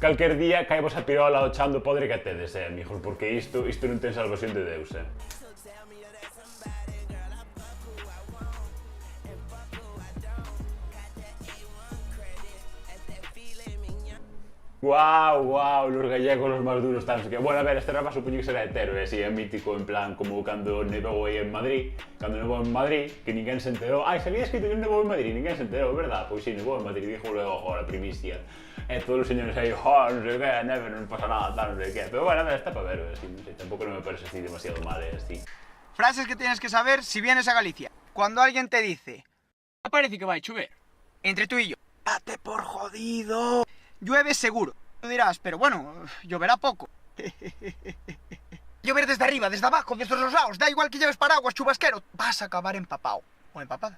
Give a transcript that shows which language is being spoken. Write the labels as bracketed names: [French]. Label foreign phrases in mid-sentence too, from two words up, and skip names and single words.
[Galician] calquer día caivos a pirola ao chan do podre que tedes, amigos, porque isto non ten salvación de Deus, Guau, [Spanish] los gallegos los más duros, tal, no sé qué. Bueno, [Galician] a ver, este rapaz supoño que será hetero, así, é mítico, en plan, como cando nevou aí en Madrid, que ninguén se enterou. Ai, sabías que eu nevou en Madrid, ninguén se enterou, verdad? Pois sí, nevou en Madrid, [Spanish] dijo luego, [Galician] a primicia. Todos os señores aí, non sei que, neve, non pasa nada, tal, non sei que. Pero bueno, a ver, está para ver, así, non sei, tampouco non me parece así demasiado mal, así. [Spanish] Frases que tienes que saber si vienes a Galicia. Cuando alguien te dice, parece que va a llover, entre tú y yo, date por jodido. Llueve seguro. Tú dirás, pero bueno, lloverá poco. Llover desde arriba, desde abajo, desde los lados, da igual que lleves paraguas, chubasquero, vas a acabar empapado o empapada.